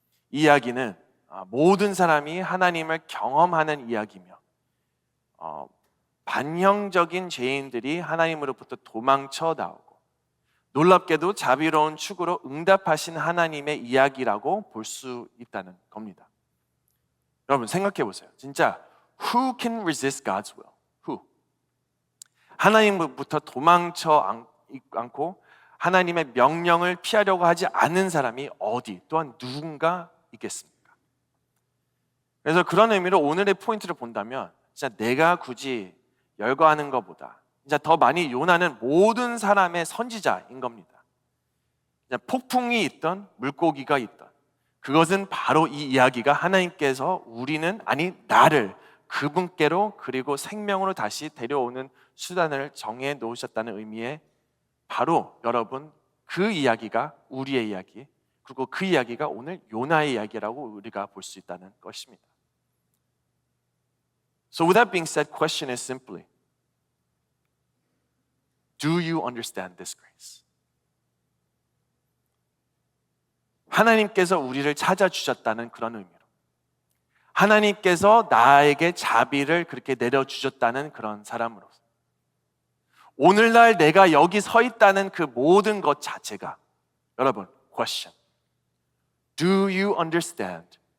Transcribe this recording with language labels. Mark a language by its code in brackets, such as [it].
[ko] 이 이야기는 모든 사람이 하나님을 경험하는 이야기며, 반형적인 죄인들이 하나님으로부터 도망쳐 나오고 놀랍게도 자비로운 축으로 응답하신 하나님의 이야기라고 볼 수 있다는 겁니다. 여러분, 생각해 보세요. 진짜 [en] who can resist God's will? Who? [ko] 하나님부터 도망쳐 않고 하나님의 명령을 피하려고 하지 않는 사람이 어디, 또한 누군가 있겠습니까? 그래서 그런 의미로 오늘의 포인트를 본다면, 진짜 내가 굳이 열거하는 것보다 진짜 더 많이 요나는 모든 사람의 선지자인 겁니다. 폭풍이 있던 물고기가 있던, 그것은 바로 이 이야기가 하나님께서 나를 그분께로 그리고 생명으로 다시 데려오는 수단을 정해 놓으셨다는 의미에, 바로 여러분 그 이야기가 우리의 이야기, 그리고 그 이야기가 오늘 요나의 이야기라고 우리가 볼 수 있다는 것입니다. [en] So with that being said, question is simply, do you understand this grace? [ko] 하나님께서 우리를 찾아주셨다는 그런 의미로, 하나님께서 나에게 자비를 그렇게 내려주셨다는 그런 사람으로서, 오늘날 내가 여기 서 있다는 그 모든 것 자체가, 여러분, [en] question, do you understand